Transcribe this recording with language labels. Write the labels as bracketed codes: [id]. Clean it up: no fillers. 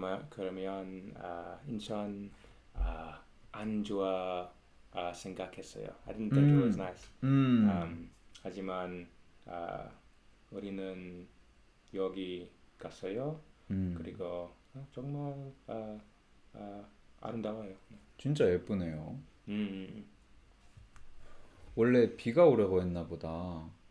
[ko] 그러면 인천 안 좋아 생각했어요. [en] I didn't think it was nice. [ko] 하지만 우리는 여기 갔어요. 그리고 정말 아름다워요. 진짜 예쁘네요. 음. 원래 비가 오려고 했나 보다.